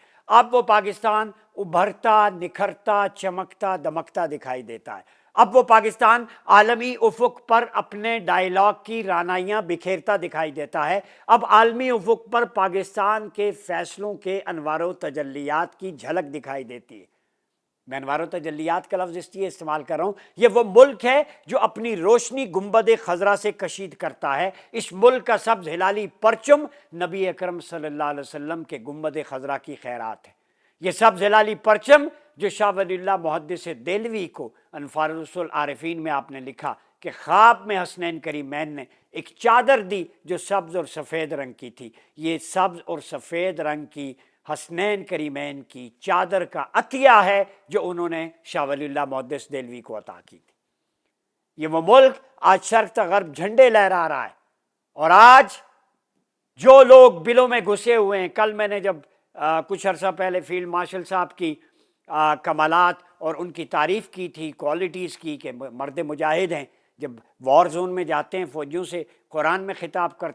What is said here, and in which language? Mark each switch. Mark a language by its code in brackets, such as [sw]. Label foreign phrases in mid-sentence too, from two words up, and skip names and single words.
[ur] اب وہ پاکستان ابھرتا، نکھرتا، چمکتا، دمکتا دکھائی دیتا ہے. اب وہ پاکستان عالمی افق پر اپنے ڈائیلاگ کی رعنائیاں بکھیرتا دکھائی دیتا ہے. اب عالمی افق پر پاکستان کے فیصلوں کے انوار و تجلیات کی جھلک دکھائی دیتی ہے. میں انوار و تجلیات کا لفظ اس لیے استعمال کر رہا ہوں، یہ وہ ملک ہے جو اپنی روشنی گنبد خضرا سے کشید کرتا ہے۔ اس ملک کا سبز ہلالی پرچم نبی اکرم صلی اللہ علیہ وسلم کے گنبد خضرا کی خیرات ہے۔ یہ سبز ہلالی پرچم جو شاہ ولی اللہ محدث دہلوی کو انفار الرسول عارفین میں آپ نے لکھا کہ خواب میں حسنین کریمین نے ایک چادر دی جو سبز اور سفید رنگ کی تھی، یہ سبز اور سفید رنگ کی حسنین کریمین کی چادر کا عطیہ ہے جو انہوں نے شاہ ولی اللہ محدث دہلوی کو عطا کی تھی۔ یہ وہ ملک آج شرق تا غرب جھنڈے لہرا رہا ہے، اور آج جو لوگ بلوں میں گھسے ہوئے ہیں، کل میں نے جب کچھ عرصہ پہلے [en] فیلڈ مارشل [ur] صاحب کی کمالات اور ان کی تعریف کی تھی، کوالٹیز کی کہ مرد مجاہد ہیں، جب [en] وار زون [ur] میں جاتے ہیں فوجیوں سے قرآن میں خطاب کرتے